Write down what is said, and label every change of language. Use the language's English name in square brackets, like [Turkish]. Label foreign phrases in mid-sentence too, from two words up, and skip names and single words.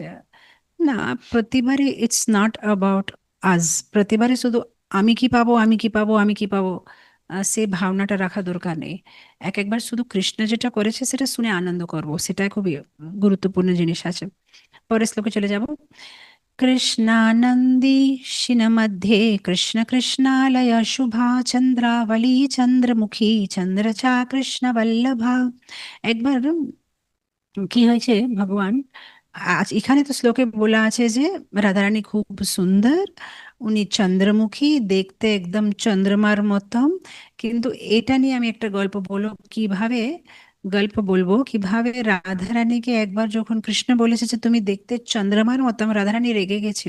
[Bangla] না, প্রতিবারে [English] it's not about us. [Bangla] প্রতিবারে শুধু আমি কি পাবো, আমি কি পাবো, আমি কি পাবো, সে ভাবনাটা রাখা দরকার নেই। এক একবার শুধু কৃষ্ণ যেটা করেছে সেটা শুনে আনন্দ করব, সেটাই খুবই গুরুত্বপূর্ণ জিনিস আছে। পরের শ্লোকে চলে যাব। [Sanskrit] कृष्णानन्दीशिन मध्ये कृष्ण कृष्णालय शुभा चंद्रावली चंद्रमुखी चंद्रचा कृष्ण वल्लभा। [Bangla] একবার কি হয়েছে, ভগবান আজ এখানে তো শ্লোকে বলা আছে যে রাধারানী খুব সুন্দর, উনি চন্দ্রমুখী, দেখতে একদম চন্দ্রমার মতন। কিন্তু এটা নিয়ে আমি একটা গল্প বলবো কিভাবে রাধারানীকে একবার যখন কৃষ্ণ বলেছে যে তুমি দেখতে চন্দ্রমার মতন, রাধারানী রেগে গেছিল।